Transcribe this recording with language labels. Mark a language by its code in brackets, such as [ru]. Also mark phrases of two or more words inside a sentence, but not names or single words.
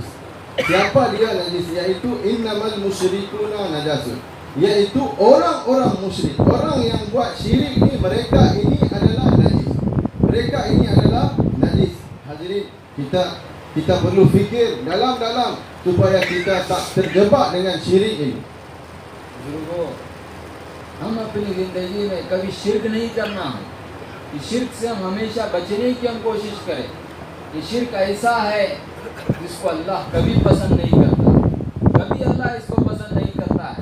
[ms] Siapa dia najis, iaitu [ar] إنما المشركون نجس, [ms] iaitu orang-orang musyrik, orang yang buat syirik ni, mereka ini adalah najis. Mereka ini adalah najis. Hadirin, kita perlu fikir dalam-dalam supaya kita tak terjebak dengan syirik ini. [hi] बुजुर्गों, हम अपनी ज़िंदगी में कभी शिर्क नहीं करना है। इस शिर्क से हम हमेशा बचने की हम कोशिश करें। ये शिर्क ऐसा है जिसको अल्लाह कभी पसंद नहीं करता, कभी अल्लाह इसको पसंद नहीं करता है।